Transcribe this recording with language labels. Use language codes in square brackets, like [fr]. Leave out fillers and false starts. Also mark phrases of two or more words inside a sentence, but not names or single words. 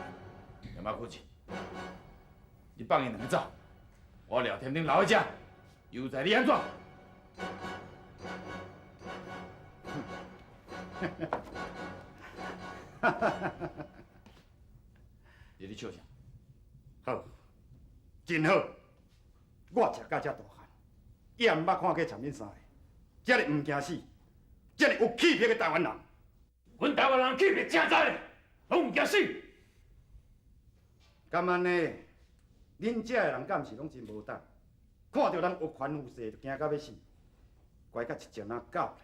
[nan] 亚马库市，你放因两个走，我廖天丁留在这，又在你安怎？你咧笑啥？好，真好，我食到这大汉，也毋捌看过像恁三个，这个唔惊死，这个有气魄的台湾人。阮台湾人气魄正在嘞，拢唔惊死。敢安尼，恁这的人敢是拢真无胆，看到咱有权有势就惊到要死，乖甲一只仔狗咧。